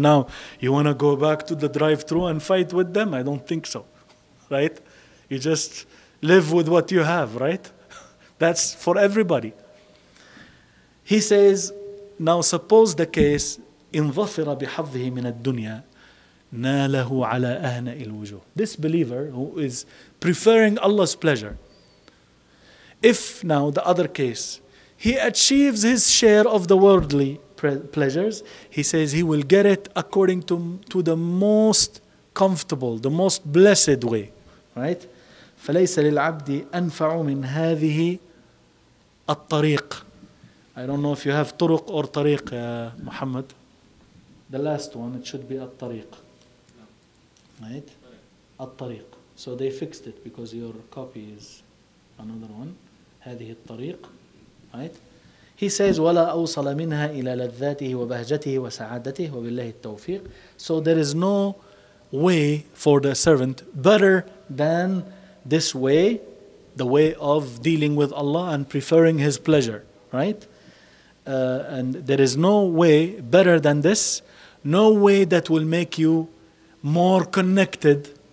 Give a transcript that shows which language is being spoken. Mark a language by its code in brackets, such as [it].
[en] And now you want to go back to the drive-through and fight with them? I don't think so, right? You just live with what you have, right? That's for everybody. He says, now suppose the case, [ar] إن ظفر بحظه من الدنيا ناله على أهنأ الوجوه. [en] This believer who is preferring Allah's pleasure, if now the other case, he achieves his share of the worldly pleasures, he says he will get it according to the most comfortable, the most blessed way. Right? [ar] فليس للعبد أنفع من هذه الطريق. [en] I don't know if you have طرق or طريق يا محمد. The last one, it should be الطريق. Right? الطريق. So they fixed it because your copy is another one. [ar] هذه الطريق. Right? [en] He says [ar] ولا أوصل منها إلى لذاته وبهجته وسعادته وبالله التوفيق. [en] So there is no way for the servant better than this way, the way of dealing with Allah and preferring His pleasure. Right? And there is no way better than this. No way that will make you more connected.